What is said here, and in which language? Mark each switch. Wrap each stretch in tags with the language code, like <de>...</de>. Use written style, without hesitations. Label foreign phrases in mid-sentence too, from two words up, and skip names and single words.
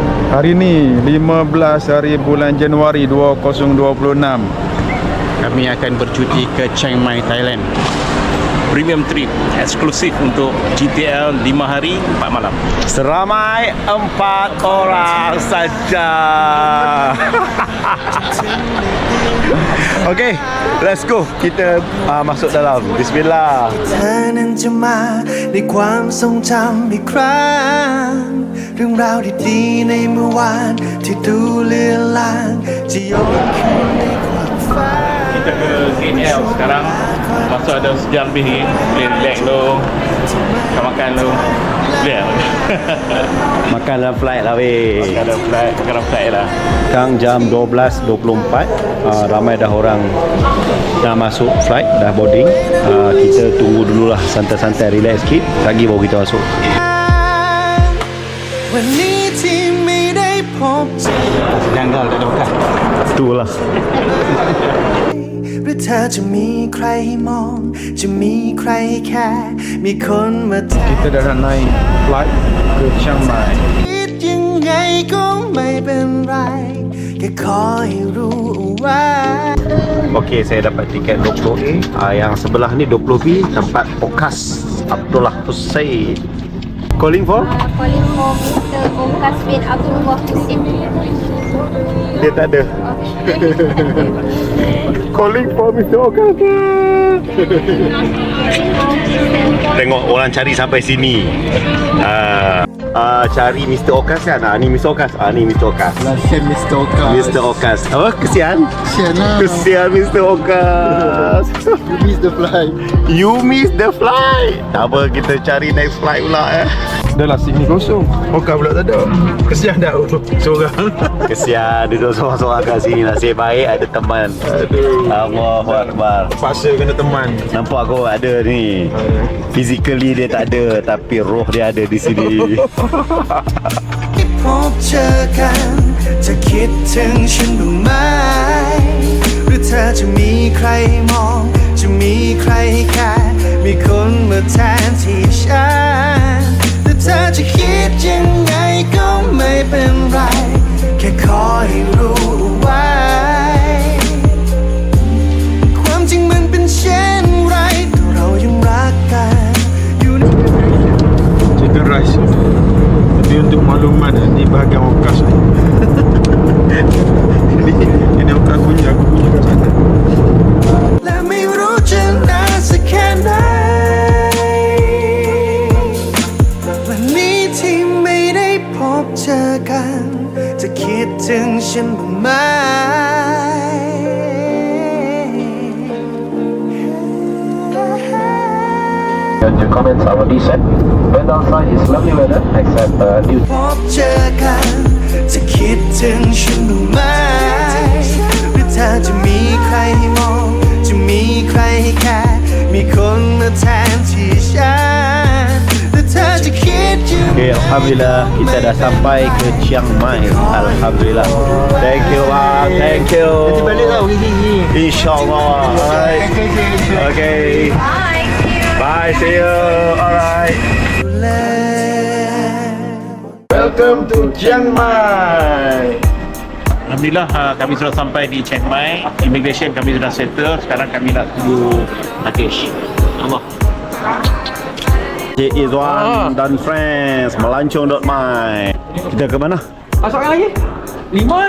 <ms>Hari ni 15 hari bulan Januari 2026. Kami akan bercuti ke Chiang Mai, Thailand.</ms> <en>Premium trip</en> <ms>eksklusif untuk GTL 5 hari 4 malam. Seramai 4 orang saja.</ms> <en>Okay, let's go.</en> <ms>Kita masuk dalam. Bismillah.</ms> <th>เธอนั้นจะมาในความทรงจำอีกครั้งเรื่องราวดีๆในเมื่อวานที่ดูเลือนลางจะย้อนคืนในความฝัน</th> <ms>Kita ke KL sekarang. Masa ada sejam lebih ni. Boleh relax dulu. Makan dulu. Boleh lah. Makan dalam flight lah weh. Makan dalam flight lah. Sekarang jam 12.24. Ramai dah orang dah masuk flight, dah boarding. Kita tunggu dululah, santai-santai, relax sikit. Lagi baru kita masuk.</ms> <th>วันนี้ที่ไม่ได้พบเจอ</th> <ms>Janggal tak ada makan. Itulah.</ms> <th>หรือเธอจะมีใครให้มองจะมีใครให้แค่มีคนมาแทน</th> <ms>Kita dah nak naik flight ke Chiang Mai.</ms> <th>คิดยังไงก็ไม่เป็นไรแค่ขอให้รู้เอาไว้</th> <ms>Okey, saya dapat tiket 20A. Yang sebelah ni 20B, tempat Okas Abdullah Hussein.</ms> <en>Calling for? Calling for Mr. Okas bin Abdullah Hussein.</en> <ms>Dia tak ada.</ms> <en>Calling for Mr. Okas.</en> <ms>Tengok orang cari sampai sini. Cari Mr. Okas kan? Ni Mr. Okas. Ni Mr. Okas. Kesian Mr. Okas. Mr. Okas. Apa? Kesian? Kesian lah. Kesian Mr. Okas.</ms> <en>You miss the flight. You miss the flight.</en> <ms>Tak apa, kita cari</ms> <en>next flight</en> <ms>pula Dah lah sini kosong. Okas pula tak ada. Kesian dah seorang. Kesian duduk seorang-seorang kat sini. Nasib baik ada teman. Aduh.</ms> <ar>Allahu Akbar.</ar> <ms>Paksa kena teman. Nampak kau ada ni. Physically dia tak ada, tapi roh dia ada di sini.</ms> <th>พบเจอกันจะคิดถึงฉันบ้างไหมหรือเธอจะมีใครมองจะมีใครแค่มีคนมาแทนที่ฉันหรือเธอจะคิดยังไงก็ไม่เป็นไรแค่ขอให้รู้ไว้ความจริงมันเป็นเช่นไรถ้าเรายังรักกันอยู่ใน</th> <en>Chicken rice.</en> <ms>Tapi untuk makluman, ni bahagian Okas ni. Ini Okas punya, aku punya kat sana.</ms> <th>และไม่รู้จะนานสักแค่ไหนวันนี้ที่ไม่ได้พบเจอกันจะคิดถึงฉันบ้างไหม</th> <en>Your comments are already set. When outside is lovely weather, except due</en> <th>พบเจอกันจะคิดถึงฉันบ้างไหมหรือเธอจะมีใครให้มองจะมีใครให้แค่มีคนมาแทนที่ฉันหรือเธอจะคิดยัง</th> <ms>Okay, Alhamdulillah kita dah sampai ke Chiang Mai. Alhamdulillah.</ms> <en>Thank you bang, thank you.</en> <ms>Balik tau gigi.</ms> <en>InsyaAllah. Alright. Okay. Bye, see you. Alright. Welcome to Chiang Mai.</en> <ms>Alhamdulillah kami sudah sampai di Chiang Mai. Immigration kami sudah settle. Sekarang kami nak tunggu luggage. Allah. Cik Izwan dan friends melancong.my. Kita ke mana? Masukkan lagi? 5?</ms>